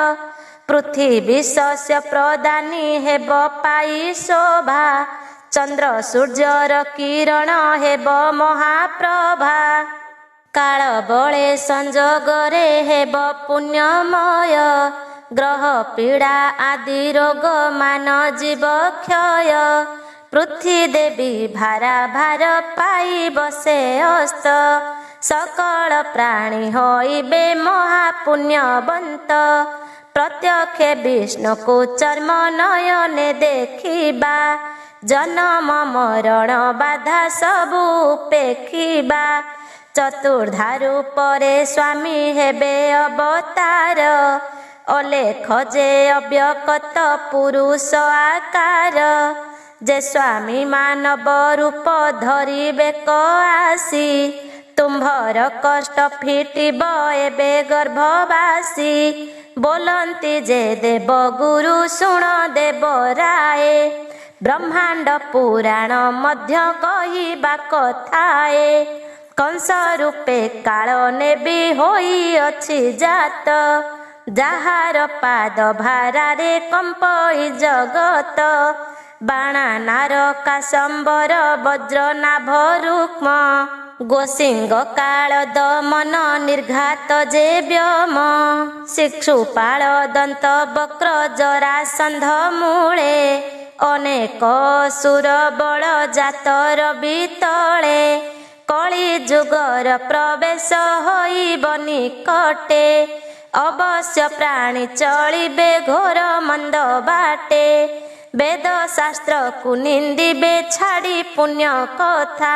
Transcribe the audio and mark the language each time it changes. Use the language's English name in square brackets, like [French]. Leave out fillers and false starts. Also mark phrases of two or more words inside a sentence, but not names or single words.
[Odia] ପୃଥ୍ୱୀ ଶସ୍ୟ ପ୍ରଦାନୀ ହେବ ପାଇ ଶୋଭା ଚନ୍ଦ୍ର ସୂର୍ଯ୍ୟର କିରଣ ହେବ ମହାପ୍ରଭା କାଳ ବଳେ ସଂଯୋଗରେ ହେବ ପୁଣ୍ୟମୟ ଗ୍ରହ ପୀଡ଼ା ଆଦି ରୋଗ ମାନ ଜୀବ କ୍ଷୟ ପୃଥ୍ୱୀ ଦେବୀ ଭାରା ଭାର ପାଇ ବସେ ଅସ୍ତ ସକଳ ପ୍ରାଣୀ ହୋଇବେ ମହାପୁଣ୍ୟବନ୍ତ ପ୍ରତ୍ୟକ୍ଷ ବିଷ୍ଣୁକୁ ଚର୍ମ ନୟନେ ଦେଖିବା ଜନ୍ମ ମରଣ ବାଧା ସବୁ ଉପେକ୍ଷିବା ଚତୁର୍ଦ୍ଧାରୁ ପରେ ସ୍ୱାମୀ ହେବେ ଅବତାର ଅଲେଖ ଯେ ଅବ୍ୟକ୍ତ ପୁରୁଷ ଆକାର ଯେ ସ୍ୱାମୀ ମାନବ ରୂପ ଧରିବେ ଆସି ତୁମ୍ଭର କଷ୍ଟ ଫିଟିବ ଏବେ ଗର୍ଭବାସୀ ବୋଲନ୍ତି ଯେ ଦେବ ଗୁରୁ ଶୁଣ ଦେବ ରାୟ ବ୍ରହ୍ମାଣ୍ଡ ପୁରାଣ ମଧ୍ୟ କହିବା କଥାଏ କଂସ ରୂପେ କାଳ ନେମି ହୋଇ ଅଛି ଜାତ ଯାହାର ପାଦ ଭାରାରେ କମ୍ପଇ ଜଗତ ବାଣା ନାର କାଶମ୍ବର ବଜ୍ର ନାଭ ରୁକ୍ମ ଗୋସିଙ୍ଗ କାଳ ଦମନ ନିର୍ଘାତ ଯେ ବ୍ୟୋମ ଶିଶୁପାଳ ଦନ୍ତବକ୍ର ଜରାସନ୍ଧ ମୂଳେ ଅନେକ ସୁର ବଳ ଜାତର ବିତଳେ କଳି ଯୁଗର ପ୍ରବେଶ ହୋଇବ ନିକଟେ ଅବଶ୍ୟ ପ୍ରାଣୀ ଚଳିବେ ଘୋର ମନ୍ଦ ବାଟେ ବେଦ ଶାସ୍ତ୍ରକୁ ନିନ୍ଦିବେ ଛାଡ଼ି ପୁଣ୍ୟ କଥା।